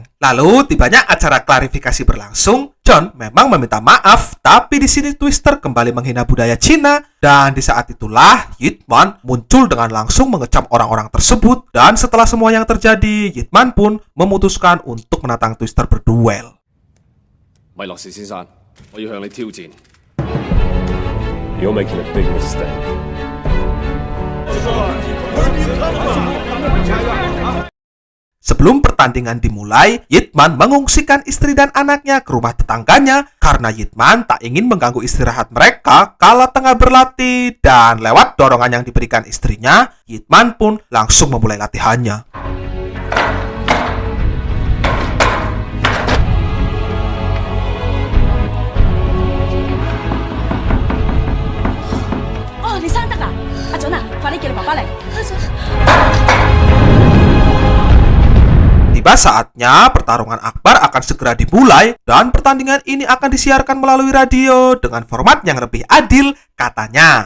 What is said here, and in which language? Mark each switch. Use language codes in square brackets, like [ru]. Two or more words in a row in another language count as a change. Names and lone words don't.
[id] Lalu tibanya acara klarifikasi berlangsung. John memang meminta maaf, tapi di sini Twister kembali menghina budaya Cina, dan di saat itulah Yitman muncul dengan langsung mengecam orang-orang tersebut. Dan setelah semua yang terjadi, Yitman pun memutuskan untuk menantang Twister berduel. [yue] 米洛士先生，我要向你挑戰。 [en] You're making a big mistake. [id] Sebelum pertandingan dimulai, Yitman mengungsikan istri dan anaknya ke rumah tetangganya karena Yitman tak ingin mengganggu istirahat mereka kala tengah berlatih, dan lewat dorongan yang diberikan istrinya, Yitman pun langsung memulai latihannya. [yue] Oh, 你生得啊？阿準啊，快啲叫你爸爸嚟。 [id] Tiba saatnya pertarungan akbar akan segera dimulai dan pertandingan ini akan disiarkan melalui radio dengan format yang lebih adil katanya.